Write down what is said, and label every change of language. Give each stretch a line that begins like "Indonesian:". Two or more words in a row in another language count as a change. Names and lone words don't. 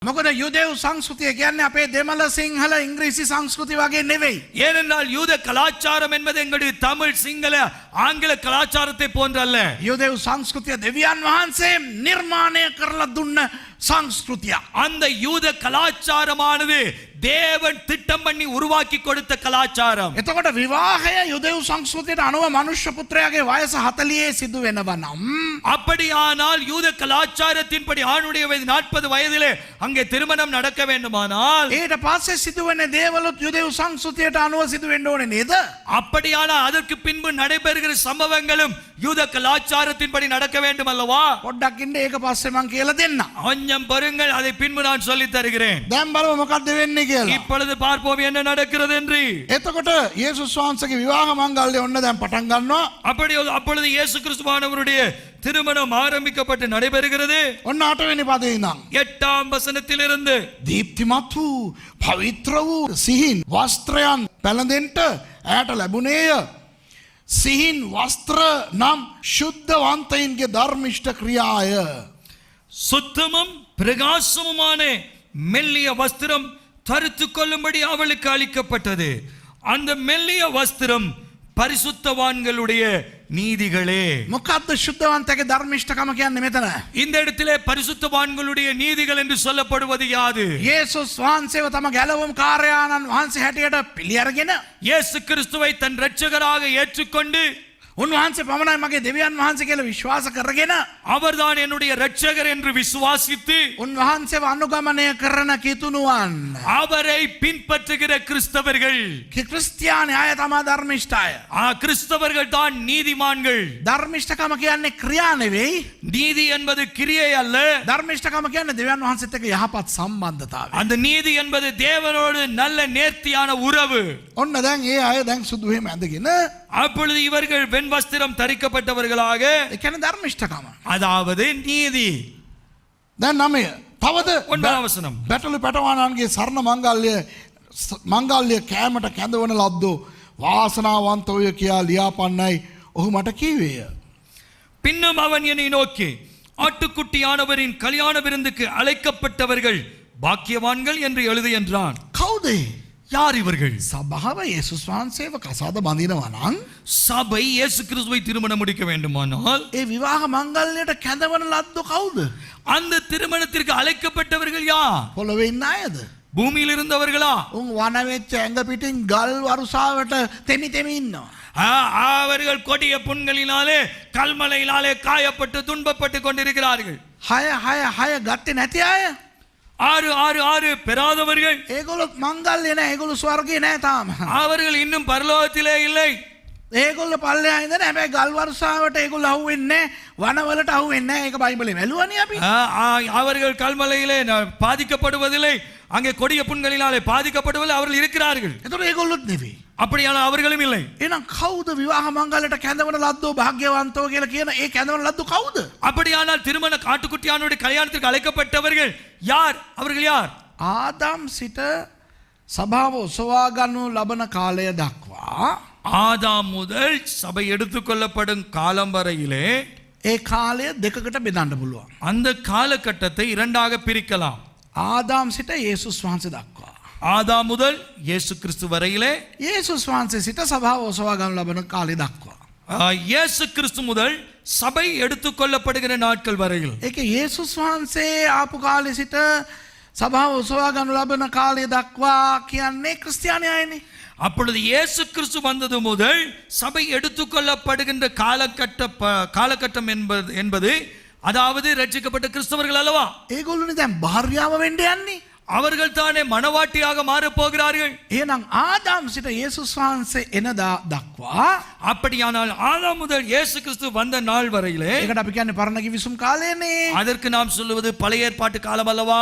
Sinhala: මොකද යුදෙව් සංස්කෘතිය කියන්නේ අපේ දෙමළ සිංහල ඉංග්‍රීසි සංස්කෘතිය වගේ නෙවෙයි.
Tamil: ஏனென்றால் யூத கலாச்சாரம் என்பது எங்களுடைய தமிழ் சிங்கள ஆங்கில கலாச்சாரத்தை போன்றல்ல.
Sinhala: යුදෙව් සංස්කෘතිය දෙවියන් වහන්සේ නිර්මාණය කරලා දුන්න සංස්කෘතිය.
Tamil: அந்த யூத கலாச்சாரமானது தேவன் திட்டம் பண்ணி உருவாக்கி கொடுத்த கலாச்சாரம்.
Sinhala: එතකොට විවාහය යුදෙව් සංස්කෘතියට අනුව මනුෂ්‍ය පුත්‍රයාගේ වයස 40 සිදු වෙනවා නම්
Tamil: அப்படியானால் யூத கலாச்சாரத்தின்படி ஆணுடைய வயது 40 வயதிலே அங்கே திருமணம் நடக்க வேண்டுமானால்
Sinhala: ඊට පස්සේ සිදුවන්නේ දේවලුත් යුදෙව් සංස්කෘතියට අනුව සිදු වෙන්න ඕනේ නේද?
Tamil: அப்படியானால் அதற்கு பின்பு நடைபெறுகிற சம்பவங்களும் யூத கலாச்சாரத்தின்படி நடக்க வேண்டும் அல்லவா?
Sinhala: පොඩ්ඩක් ඉන්න ඒක පස්සේ මම කියලා දෙන්නම්.
Tamil: கொஞ்சம் பொறுங்கள், அதை பின்பு நான் சொல்லி தருகிறேன்.
Sinhala: දැන් බලමු මොකක්ද වෙන්නේ කියලා.
Tamil: இப்பொழுது பார்ப்போம் என்ன நடக்கிறது என்று.
Sinhala: එතකොට යේසුස් වහන්සේගේ විවාහ මංගල්‍ය ඔන්න දැන් පටන් ගන්නවා.
Tamil: அப்பொழுது இயேசு கிறிஸ்துவானவருடைய திருமணம் ஆரம்பிக்கப்பட்டு நடைபெறுகிறது.
Sinhala: ඔන්න 8 වෙනි පදේ ඉඳන්
Tamil: 8ஆம் வசனத்திலிருந்து
Sinhala: දීප්තිමත් වූ පවිත්‍ර වූ සිහින් වස්ත්‍රයන් පැළඳෙන්නට ඈට ලැබුණේය. සිහින් වස්ත්‍ර නම් ශුද්ධවන්තයින්ගේ ධර්මිෂ්ඨ ක්‍රියාය.
Tamil: சுத்தமும் பிரகாசமுமான மெல்லிய வஸ்திரம் தரித்து கொள்ளும்படி அவளுக்கு அளிக்கப்பட்டது. அந்த மெல்லிய வஸ்திரம் பரிசுத்தவான்களுடைய நீதிகளே.
Sinhala: මොකද්ද ශුද්ධවන්තගේ ධර්මිෂ්ඨකම කියන්නේ මෙතන?
Tamil: இந்த இடத்திலே பரிசுத்தவான்களுடைய நீதிகள் என்று சொல்லப்படுவது யாது?
Sinhala: යේසුස් වහන්සේව තම ගැලවුම් කාර්යානන් වහන්සේ හැටියට පිළි අරගෙන
Tamil: இயேசு கிறிஸ்துவை தன் இரட்சகராக ஏற்றுக்கொண்டு
Sinhala: උන්වහන්සේ පමණයි මගේ දෙවියන් වහන්සේ කියලා විශ්වාස කරගෙන
Tamil: அவர்தான் என்னுடைய இரட்சகர் என்று விசுவாசித்து
Sinhala: උන්වහන්සේව අනුගමනය කරන කිතුණුවන්
Tamil: அவரை பின்பற்றுகிற கிறிஸ்தவர்கள்.
Sinhala: ක්‍රිස්තියානි අය තමයි ධර්මිෂ්ඨය.
Tamil: கிறிஸ்தவர்கள் தான் நீதிமான்கள்.
Sinhala: ධර්මිෂ්ඨකම කියන්නේ ක්‍රියා නෙවෙයි.
Tamil: நீதி என்பது கிரியை அல்ல.
Sinhala: ධර්මිෂ්ඨකම කියන්නේ දෙවියන් වහන්සේත් එක්ක යහපත් සම්බන්ධතාවය.
Tamil: அந்த நீதி என்பது தேவனோடு நல்ல நேர்த்தியான உறவு.
Sinhala: ඔන්න දැන් ඒ අය දැන් සුදු එහෙම ඇඳගෙන
Tamil: அப்பொழுது இவர்கள் வெண் வஸ்திரம் தரிக்கப்பட்டவர்களாக,
Sinhala: ඒ කියන්නේ ධර්මිෂ්ඨකම.
Tamil: அதாவது நீதி.
Sinhala: දැන් 9 තවද
Tamil: 9 වසனம்.
Sinhala: බැටළු පැටවානන්ගේ සරණ මංගල්‍ය කෑමට කැඳවන ලද්දෝ වාසනාවන්තෝය කියා ලියාපන්නයි ඔහු මට කීවේය.
Tamil: பின்னும் அவன் என்னை நோக்கி, ஆட்டுக்குட்டியானவரின் கல்யாண விருந்துக்கு அழைக்கப்பட்டவர்கள் பாக்கியவான்கள் என்று எழுது என்றான்.
Sinhala: කවුද?
Tamil: யார் இவர்கள்?
Sinhala: සභාව යේසුස් වහන්සේව කසාද බඳිනවා නම්
Tamil: சபை இயேசு கிறிஸ்துவை திருமணம் முடிக்க வேண்டுமானால்
Sinhala: ඒ විවාහ මංගල්‍යයට කැඳවන ලද්දෝ කවුද?
Tamil: அந்த திருமணத்திற்கு அழைக்கப்பட்டவர்கள் யார்?
Sinhala: පොළොවේ ඉන්න අයද?
Tamil: பூமியில் இருந்தவர்களா?
Sinhala: උන් වන වෙච්ච ඇඟ පිටින් ගල් වරුසාවට තෙමි තෙමි ඉන්නවා.
Tamil: அவர்கள் கொடிய புண்களினாலே கல்மலையினாலே காயப்பட்டு துன்பப்பட்டு கொண்டிருக்கிறார்கள்.
Sinhala: 6 ගත්තේ නැති අය
Tamil: 6 பெறாதவர்கள்.
Sinhala: ඒගොල්ලෝ මංගල්‍ය නැහැ. ඒගොල්ලෝ ස්වර්ගේ නැහැ තාම.
Tamil: அவர்கள் இன்னும் பரலோகத்திலே இல்லை.
Sinhala: ඒගොල්ලෝ පල්ලෙහා ඉඳන් හැබැයි ගල් වරුසාවට ඒගොල්ලෝ අහුවෙන්නේ වනවලට අහුවෙන්නේ නැහැ. ඒක බයිබලේ වැළුවනේ අපි.
Tamil: அவர்கள் கல்மலையிலே பாதிக்கப்படுவதில்லை, அங்கே கொடிய புண்களினாலே பாதிக்கப்படுவதில்லை. அவர்கள் இருக்கிறார்கள்.
Sinhala: ඒතකොට ඒගොල්ලොත් නෙවෙයි.
Tamil: அப்படியான அவர்களும் இல்லை.
Sinhala: එහෙනම් කවුද විවාහ මංගල්‍යයට කැඳවන ලද්දෝ භාග්‍යවන්තෝ කියලා කියන ඒ කැඳවන ලද්දෝ කවුද?
Tamil: அப்படியானால் திருமண காட்டுக்குட்டியானுடைய கல்யாணத்திற்கு அழைக்கப்பட்டவர்கள் யார்? அவர்கள் யார்?
Sinhala: ආදම් සිට සභාව ඔසවා ගන්නු ලබන කාලය දක්වා
Tamil: ஆதாம் முதல் சபை எடுத்துக்கொள்ளப்படும் காலம் வரையிலே
Sinhala: ඒ කාලය දෙකකට බෙදන්න පුළුවන්.
Tamil: அந்த காலகட்டத்தை இரண்டாக பிரிக்கலாம்.
Sinhala: ආදාම් සිට යේසුස් වහන්සේ දක්වා.
Tamil: ஆதாம் முதல் இயேசு கிறிஸ்து வரையிலே,
Sinhala: යේසුස් වහන්සේ සිට සභාව ඔසවා ගන්නු ලබන කාලය දක්වා.
Tamil: இயேசு கிறிஸ்து முதல் சபை எடுத்துக்கொள்ளப்படுகிற நாட்கள் வரையில்.
Sinhala: ඒක යේසුස් වහන්සේ ආපු කාලේ සිට සභාව ඔසවා ගන්නු ලබන කාලය දක්වා කියන්නේ ක්‍රිස්තියානි අයනේ.
Tamil: அப்பொழுது இயேசு கிறிஸ்து வந்தது முதல் சபை எடுத்துக்கொள்ளப்படுகின்ற காலகட்டம் என்பது அதாவது ரட்சிக்கப்பட்ட கிறிஸ்தவர்கள் அல்லவா?
Sinhala: ඒගොල්ලෝනේ දැන් භාර්යාව වෙන්න යන්නේ.
Tamil: அவர்கள் தானே மணவாட்டியாக மாறப் போகிறார்கள்.
Sinhala: එහෙනම් ආදාම් සිට යේසුස් වහන්සේ එන දක්වා
Tamil: அப்படியானால் ஆதாம் முதல் இயேசு கிறிஸ்து வந்த நாள் வரையிலே,
Sinhala: ඒකට අපි කියන්නේ පරණ කිවිසුම් කාලයනේ.
Tamil: அதற்கு நாம் சொல்லுவது பழைய ஏற்பாட்டு காலம் அல்லவா?